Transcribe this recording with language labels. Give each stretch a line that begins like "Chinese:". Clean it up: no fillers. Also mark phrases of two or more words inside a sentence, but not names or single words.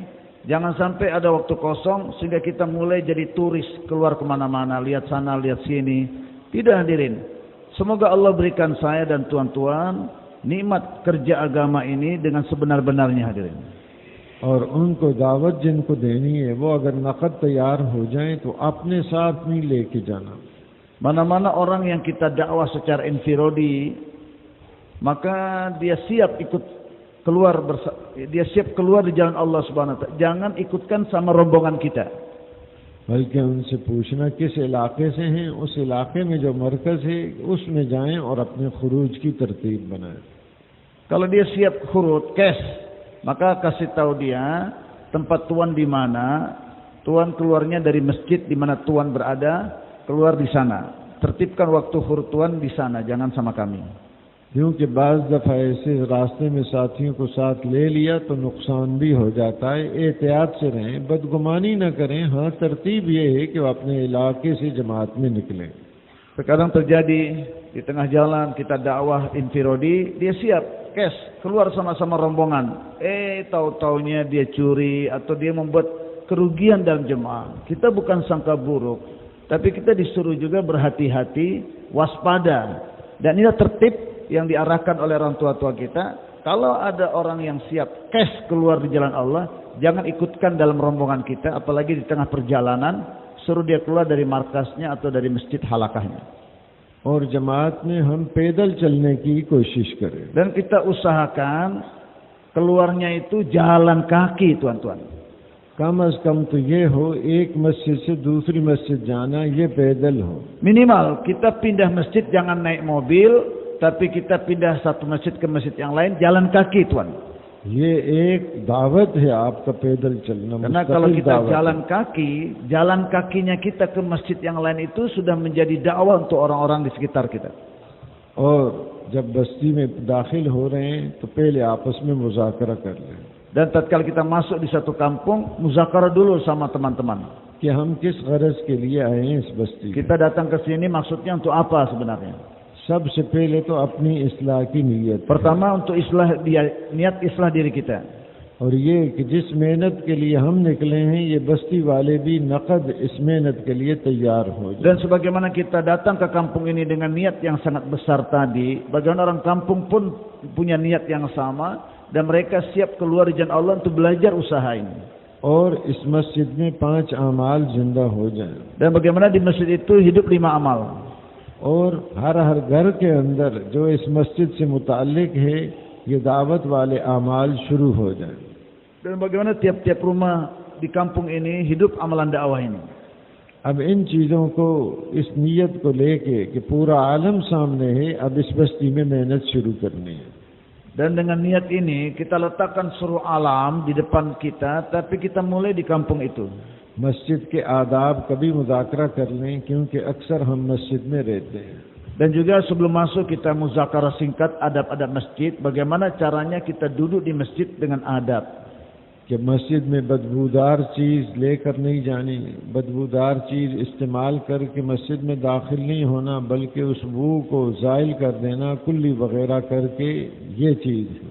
Indonesian: Jangan sampai ada waktu kosong sehingga kita mulai jadi turis, keluar kemana-mana, lihat sana, lihat sini. Tidak hadirin. Semoga Allah berikan saya dan tuan-tuan nikmat kerja agama ini dengan sebenar-benarnya hadirin.
Urdu: اور ان کو دعوت جن کو دینی ہے وہ اگر نقد تیار ہو جائے تو اپنے ساتھ نہیں لے کے جانا.
Indonesian: Mana-mana orang yang kita dakwah secara infirodi, maka dia siap ikut keluar di jalan Allah
Arabic: سبحانه وتعالى.
Indonesian: Jangan ikutkan sama rombongan kita.
Urdu: بلکہ ان سے پوچھنا کس علاقے سے ہیں، اس علاقے میں جو مرکز ہے اس میں جائیں اور اپنے خروج کی ترتیب بنائیں.
Indonesian: Kalau dia siap khurut, cash, maka kasih tahu dia tempat tuan di mana. Tuan keluarnya dari masjid di mana tuan berada, keluar di sana. Tertibkan waktu khurut tuan di sana, jangan sama kami.
Urdu: کیونکہ بعض دفعہ ایسے راستے میں ساتھیوں کو ساتھ لے لیا تو نقصان بھی ہو جاتا ہے. احتیاط سے رہیں، بدگمانی نہ کریں۔ ہاں، ترتیب یہ ہے کہ اپنے علاقے سے جماعت میں نکلیں.
Indonesian: Terkadang terjadi di tengah jalan kita dakwah infirodi, dia siap cash keluar sama-sama rombongan. Tahu-taunya dia curi atau dia membuat kerugian dalam jemaah. Kita bukan sangka buruk, tapi kita disuruh juga berhati-hati, waspada. Dan ini tertib yang diarahkan oleh orang tua-tua kita. Kalau ada orang yang siap cash keluar di jalan Allah, jangan ikutkan dalam rombongan kita, apalagi di tengah perjalanan, suruh dia keluar dari markasnya atau dari masjid halakahnya.
Urdu: اور جماعت میں ہم پیدل چلنے کی کوشش کریں.
Indonesian: Dan kita usahakan keluarnya itu jalan kaki, tuan-tuan.
Urdu: کم از کم تو یہ ہو ایک مسجد سے دوسری مسجد جانا یہ پیدل ہو.
Indonesian: Minimal kita pindah masjid jangan naik mobil, tapi kita pindah satu masjid ke masjid yang lain jalan kaki, tuan.
Urdu: یہ ایک دعوت ہے آپ کا پیدل چلنا.
Indonesian: Karena kalau kita jalan kaki, jalan kakinya kita ke masjid yang lain itu sudah menjadi dakwah untuk orang-orang di sekitar kita.
Urdu: اور جب بستی میں داخل ہو رہے ہیں تو پہلے آپس میں مذاکرہ کر لیں.
Indonesian: Dan tatkala kita masuk di satu kampung, muzakarah dulu sama teman-teman.
Urdu: کہ ہم کس غرض کے لیے آئے ہیں اس بستی.
Indonesian: Kita datang ke sini maksudnya untuk apa sebenarnya?
Urdu: سب سے پہلے تو اپنی اصلاح کی نیت.
Indonesian: Pertama untuk niat islah diri kita.
Urdu: اور یہ کہ جس محنت کے لیے ہم نکلے ہیں یہ بستی والے بھی نقد اس محنت کے لیے تیار ہو جائے.
Indonesian: Dan sebagaimana kita datang ke kampung ini dengan niat yang sangat besar tadi, bagaimana orang kampung pun punya niat yang sama dan mereka siap keluar di jalan Allah untuk belajar usaha ini.
Urdu: اور اس مسجد میں 5 اعمال زندہ ہو جائیں.
Indonesian: Dan bagaimana di masjid itu hidup 5 amal.
Urdu: اور ہر گھر کے اندر جو اس مسجد سے متعلق ہے یہ دعوت والے اعمال شروع ہو جائیں.
Indonesian: Dan bagaimana tiap-tiap rumah di kampung ini hidup amalan dakwah ini.
Urdu: اب ان چیزوں کو اس نیت کو لے کے کہ پورا عالم سامنے ہے، اب اس بستی میں محنت شروع کرنی ہے.
Indonesian: Dan dengan niat ini kita letakkan seluruh alam di depan kita, tapi kita mulai di kampung itu.
Urdu: مسجد کے آداب کبھی مذاکرہ کر لیں، کیونکہ اکثر ہم مسجد میں رہتے ہیں.
Indonesian: Dan juga sebelum masuk kita muzakarah singkat adab-adab masjid, bagaimana caranya kita duduk di masjid dengan adab.
Urdu: کہ مسجد میں بدبودار چیز لے کر نہیں جانی، بدبودار چیز استعمال کر کے مسجد میں داخل نہیں ہونا، بلکہ اس بو کو زائل کر دینا، کلی وغیرہ کر کے، یہ چیز ہے.